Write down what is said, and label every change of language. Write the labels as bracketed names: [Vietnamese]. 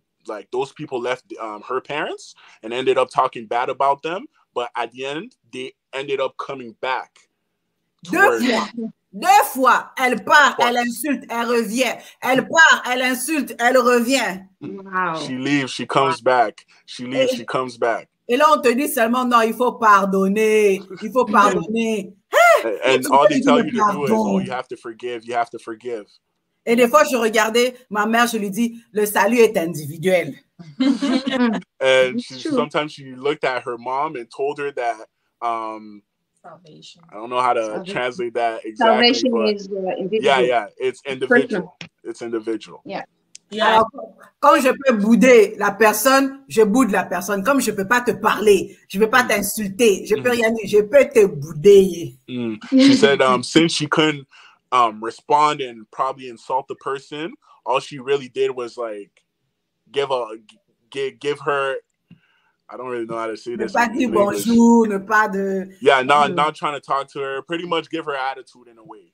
[English] Like those people left her parents and ended up talking bad about them, but at the end, they ended up coming back. [French] Deux fois, elle part, elle insulte, elle revient. Elle part, elle insulte, elle revient. [English] Wow. She leaves, she comes back. She leaves, she comes back. [French] Et là, on te dit seulement, non, il faut pardonner. Il faut pardonner. [English] And all they tell you to do is, oh, you have to forgive, you have to forgive. [French] Et des fois, je regardais ma mère, je lui dis, le salut est individuel. [English] And sometimes she looked at her mom and told her that, Salvation. I don't know how to translate that exactly. Salvation but is individual. yeah, it's individual. It's individual. Yeah. [French] Alors, quand je peux bouder la personne, je boude la personne. Comme je peux pas te parler, je peux pas t'insulter, je peux rien dire, je peux te bouder. [English] She said, since she couldn't respond and probably insult the person, all she really did was like give her, I don't really know how to say this. [French] Ne pas dire bonjour, ne pas de... [English] Yeah, not trying to talk to her, pretty much give her attitude in a way.